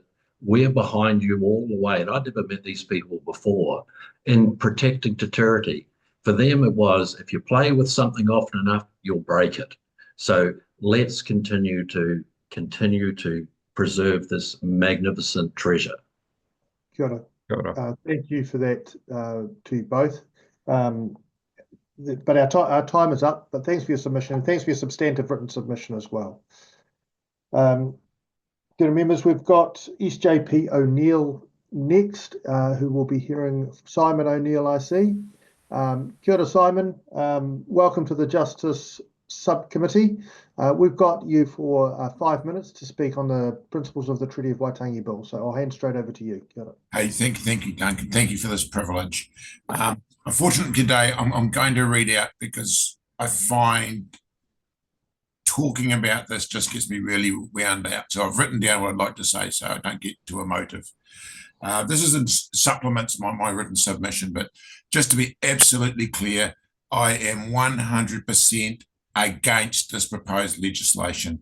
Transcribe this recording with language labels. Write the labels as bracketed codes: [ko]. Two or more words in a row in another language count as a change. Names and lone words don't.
[en] We're behind you all the way. And I'd never met these people before in protecting Te Tiriti. For them, it was, if you play with something often enough, you'll break it. So let's continue to preserve this magnificent treasure. [mi] Kia ora. [en] Thank you for that to you both. But our time is up, but thanks for your submission, and thanks for your substantive written submission as well. Dear members, we've got East JP O'Neill next, who will be hearing Simon O'Neill, I see. [mi] Kia ora, Simon. [en] Welcome to the Justice Subcommittee. We've got you for 5 minutes to speak on the principles of the Treaty of Waitangi Bill. So I'll hand straight over to you. [mi] Kia ora. [en] Hey, thank you, Duncan. Thank you for this privilege. Unfortunately, today I'm going to read out because I find talking about this just gets me really wound out. So I've written down what I'd like to say so I don't get too emotive. This isn't supplements my written submission, but just to be absolutely clear, I am 100% against this proposed legislation.